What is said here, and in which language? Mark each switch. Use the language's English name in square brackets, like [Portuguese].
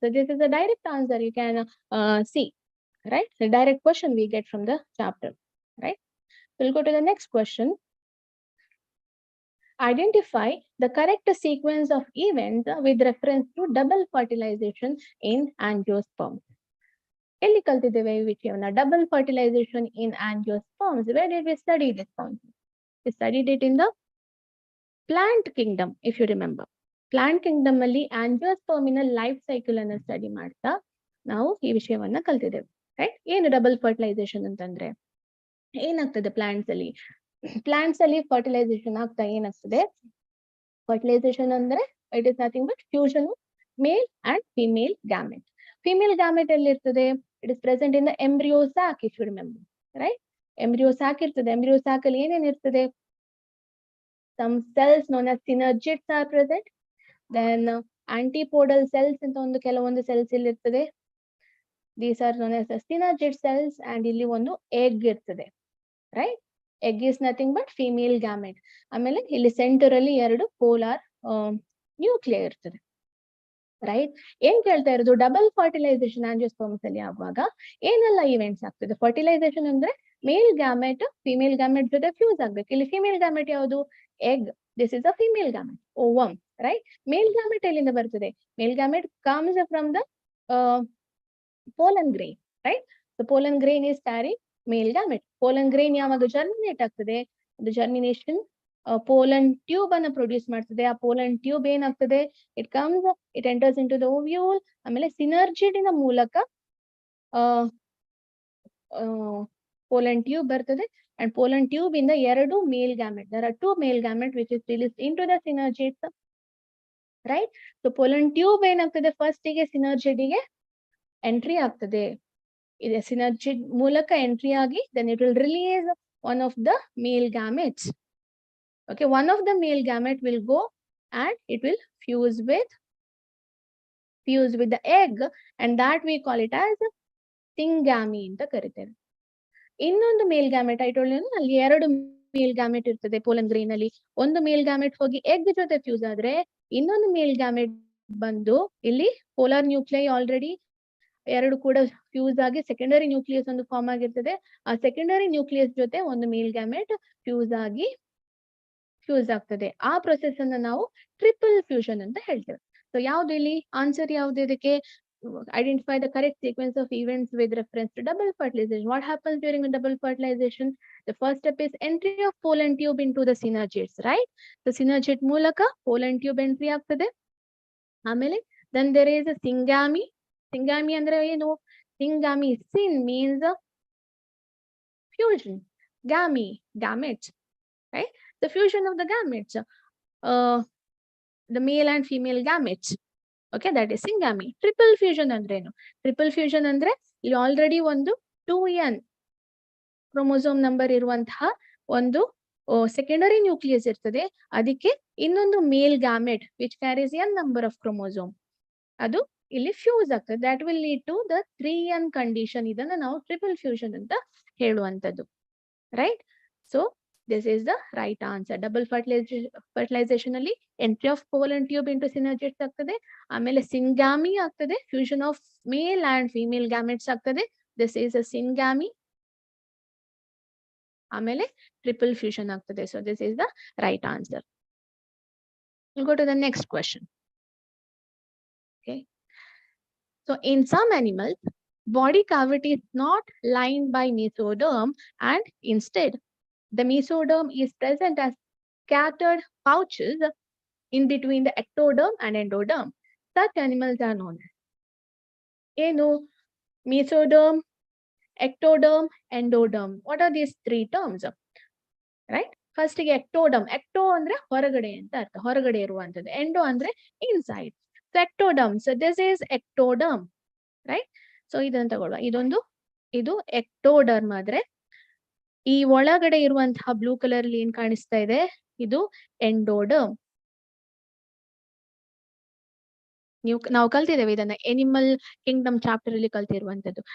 [English] So this is a direct answer you can see, right? The direct question we get from the chapter, right? We'll go to the next question. Identify the correct sequence of events with reference to double fertilization in angiosperms. [Kannada] ಎಲ್ಲಿ ಕಲ್ತಿದ್ದೇವೆ ಈ ವಿಷಯವನ್ನ double fertilisation in angiosperms? [English] Where did we study this concept? We studied it in the plant kingdom, if you remember. [Kannada] Plant kingdom ಅಲ್ಲಿ angiosperm life cycle ಅನ್ನು study ಮಾಡ್ತಾ ನಾವು ಈ ವಿಷಯವನ್ನ ಕಲ್ತಿದ್ದೇವೆ, ರೈಟ್? ಏನು ಡಬಲ್ ಫರ್ಟಿಲೈಸೇಷನ್ ಅಂತಂದ್ರೆ ಏನಾಗ್ತದೆ ಪ್ಲಾಂಟ್ಸ್ ಅಲ್ಲಿ ಫರ್ಟಿಲೈಸೇಷನ್ ಆಗ್ತಾ ಏನಾಗ್ತದೆ? ಫರ್ಟಿಲೈಸೇಷನ್ ಅಂದ್ರೆ [English] It is nothing but fusion of male and female gamete. [Kannada] Female gamete ಎಲ್ಲಿ ಇರ್ತದೆ? [English] It is present in the embryo sac, if you remember, right? [Kannada] Embryo sack ಇರ್ತದೆ. ಎಂಬ್ರಿಯೋ ಸ್ಯಾಕ್ ಅಲ್ಲಿ ಏನೇನ್ ಇರ್ತದೆ? [English] Some cells known as synergids are present. Then antipodal cells [Kannada] ಅಂತ ಒಂದು ಕೆಲವೊಂದು cells ಇಲ್ಲಿ ಇರ್ತದೆ. [English] These are known as the synergid cells. [Kannada] And ಇಲ್ಲಿ ಒಂದು egg ಇರ್ತದೆ, right? [English] Egg is nothing but female gamete. [Kannada] ಆಮೇಲೆ ಇಲ್ಲಿ ಸೆಂಟರ್ ಅಲ್ಲಿ ಎರಡು ಪೋಲಾರ್ ನ್ಯೂಕ್ಲಿಯರ್ ಇರ್ತದೆ, ರೈಟ್? ಏನ್ ಕೇಳ್ತಾ ಇರೋದು? ಡಬಲ್ ಫರ್ಟಿಲೈಸೇಷನ್ ಆಂಜಿಯೋಸ್ಪರ್ಮ್ಸ್ ಅಲ್ಲಿ ಆಗುವಾಗ ಏನೆಲ್ಲ ಇವೆಂಟ್ಸ್ ಆಗ್ತದೆ? ಫರ್ಟಿಲೈಸೇಷನ್ ಅಂದ್ರೆ ಮೇಲ್ ಗ್ಯಾಮೆಟ್ ಫಿಮೇಲ್ ಗ್ಯಾಮೆಟ್ ಜೊತೆ ಫ್ಯೂಸ್ ಆಗ್ಬೇಕು. ಇಲ್ಲಿ ಫಿಮೇಲ್ ಗ್ಯಾಮೆಟ್ ಯಾವುದು? Egg. [English] this is a female gamete, [Kannada] ovum, right? Mail gamete ಎಲ್ಲಿಂದ ಬರ್ತದೆ? [English] Male gamete comes from the pollen grain, right? So pollen grain is carrying male gamete. [Kannada] Pollen grain ಯಾವಾಗ germinate ಆಗ್ತದೆ? ಅದು germination pollen tube ಅನ್ನ produce ಮಾಡ್ತದೆ. ಆ pollen tube ಏನಾಗ್ತದೆ? [English] It enters into the ovule. [Kannada] ಆಮೇಲೆ ಸಿನರ್ಜಿಡಿನ ಮೂಲಕ ಪೋಲನ್ ಟ್ಯೂಬ್ ಬರ್ತದೆ. ಅಂಡ್ ಪೋಲನ್ ಟ್ಯೂಬ್ ಇಂದ ಎರಡು ಮೇಲ್ gamete, [English] there are two male gamete which is released into the synergids, right? [Kannada] So pollen tube ಏನಾಗ್ತದೆ? ಫಸ್ಟ್ ಗೆ ಸಿನರ್ಜಿಡಿಗೆ ಎಂಟ್ರಿ ಆಗ್ತದೆ. ಇದೆ ಸಿನರ್ಜಿಡ್ ಮೂಲಕ ಎಂಟ್ರಿ ಆಗಿ [English] then it will release one of the male gametes. Okay, one of the male gamete will go and it will fuse with the egg, and that we call it as syngamy [Kannada] ಅಂತ ಕರಿತೇವೆ. ಇನ್ನೊಂದು ಮೇಲ್ gamete ಅಲ್ಲಿ ಎರಡು ಮೇಲ್ gamete ಇರ್ತದೆ pollen grain ಅಲ್ಲಿ. ಒಂದು ಮೇಲ್ gamete ಹೋಗಿ egg ಜೊತೆ ಫ್ಯೂಸ್ ಆದ್ರೆ ಇನ್ನೊಂದು ಮೇಲ್ ಗ್ಯಾಮೆಟ್ ಬಂದು ಇಲ್ಲಿ ಪೋಲಾರ್ ನ್ಯೂಕ್ಲಿಯೈ ಆಲ್ರೆಡಿ ಎರಡು ಕೂಡ ಫ್ಯೂಸ್ ಆಗಿ ಸೆಕೆಂಡರಿ ನ್ಯೂಕ್ಲಿಯಸ್ ಒಂದು ಫಾರ್ಮ್ ಆಗಿರ್ತದೆ. ಆ ಸೆಕೆಂಡರಿ ನ್ಯೂಕ್ಲಿಯಸ್ ಜೊತೆ ಒಂದು ಮೇಲ್ ಗ್ಯಾಮೆಟ್ ಫ್ಯೂಸ್ ಆಗ್ತದೆ. ಆ ಪ್ರೊಸೆಸ್ ಅನ್ನ ನಾವು ಟ್ರಿಪಲ್ ಫ್ಯೂಷನ್ ಅಂತ ಹೇಳ್ತೇವೆ. ಸೊ ಯಾವ್ದು ಇಲ್ಲಿ ಆನ್ಸರ್ ಯಾವ್ದು ಇದಕ್ಕೆ? [English] Identify the correct sequence of events with reference to double fertilization. What happens during a double fertilization? The first step is entry of pollen tube into the synergids, right? The synergid [Kannada] ಮೂಲಕ [English] pollen tube entry [Kannada] ಆಗ್ತದೆ. ಆಮೇಲೆ [English] then there is a syngamy. [Kannada] Syngamy ಅಂದ್ರೆ ಏನು? [English] Syngamy, syn means fusion, gametes, right? The fusion of the gametes, the male and female gametes. Okay, that is syngamy. [Kannada] Triple fusion ಅಂದ್ರೆ ಏನು? Triple fusion ಅಂದ್ರೆ ಇಲ್ಲಿ already ಒಂದು 2n chromosome number ಇರುವಂತಹ ಒಂದು secondary nucleus ಇರ್ತದೆ. ಅದಕ್ಕೆ ಇನ್ನೊಂದು ಮೇಲ್ gamete [English] which carries n number of chromosome, [Kannada] ಅದು ಇಲ್ಲಿ ಫ್ಯೂಸ್ ಆಗ್ತದೆ. [English] That will lead to the 3n condition. [Kannada] ಇದನ್ನ ನಾವು ಟ್ರಿಪಲ್ ಫ್ಯೂಷನ್ ಅಂತ ಹೇಳುವಂತದ್ದು, right? [English] So this is the right answer. Double fertilization [Kannada] ಅಲ್ಲಿ [English] entry of pollen tube into synergids [Kannada] ಆಗ್ತದೆ. ಆಮೇಲೆ [English] syngamy [Kannada] ಆಗ್ತದೆ, [English] fusion of male and female gametes ಆಗ್ತದೆ. This is a syngamy. [Kannada] ಆಮೇಲೆ triple fusion ಆಗ್ತದೆ. [English] So this is the right answer. We'll go to the next question. Okay. So in some animals, body cavity is not lined by mesoderm, and instead the mesoderm is present as scattered pouches in between the ectoderm and endoderm. Such animals are known as [Kannada] ಏನು? [English] mesoderm, ectoderm, endoderm. What are these three terms? Right? First ಗೆ ectoderm. [Kannada] ecto ಅಂದ್ರೆ ಹೊರಗಡೆ ಅಂತ ಅರ್ಥ, ಹೊರಗಡೆ ಇರುವಂತದ್ದು. [English] endo [Kannada] ಅಂದ್ರೆ [English] inside. So ectoderm. So this is ectoderm, right? [Kannada] So ಇದನ್ನ ತಗೊಳ್ಳುವ. ಇದು ectoderm ಆದ್ರೆ ಈ ಒಳಗಡೆ ಇರುವಂತಹ ಬ್ಲೂ ಕಲರ್ ಅಲ್ಲಿ ಏನ್ ಕಾಣಿಸ್ತಾ ಇದೆ? ಇದು ಎಂಡೋಡರ್ಮ್. ನಾವು ಕಲ್ತಿದ್ದೇವೆ ಇದನ್ನ ಎನಿಮಲ್ ಕಿಂಗ್ಡಮ್ ಚಾಪ್ಟರ್ ಅಲ್ಲಿ ಕಲ್ತಿರುವಂತದ್ದು.